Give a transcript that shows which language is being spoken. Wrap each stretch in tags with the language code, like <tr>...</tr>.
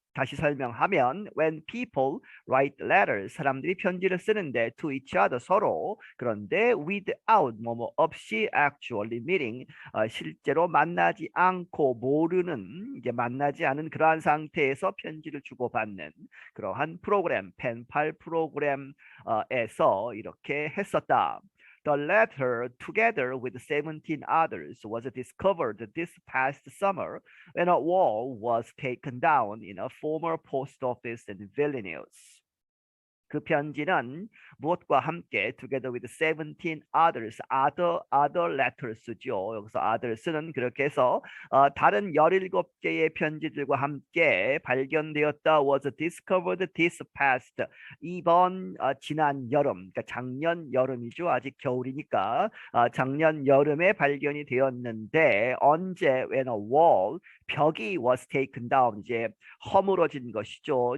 <ko>다시 설명하면</ko> <en>when people write letters,</en> <ko>사람들이 편지를 쓰는데</ko> <en>to each other,</en> <ko>서로, 그런데 without, 뭐뭐 없이</ko> <en>actually meeting,</en> <ko>실제로 만나지 않고, 모르는, 이제 만나지 않은 그러한 상태에서 편지를 주고받는 그러한 프로그램, 펜팔 프로그램에서 이렇게 했었다.</ko> <en>The letter, together with 17 others, was discovered this past summer when a wall was taken down in a former post office in Vilnius.</en> <ko>그 편지는 무엇과 함께</ko> <en>together with 17 others, other letters</en> <ko>죠. 여기서 others는 그렇게 해서 다른 17개의 편지들과 함께 발견되었다.</ko> <en>was discovered this past,</en> <ko>이번 지난 여름, 그러니까 작년 여름이죠. 아직 겨울이니까 작년 여름에 발견이 되었는데 언제?</ko> <en>when a wall,</en> <ko>벽이</ko> <en>was taken down,</en> <ko>이제 허물어진 것이죠.</ko>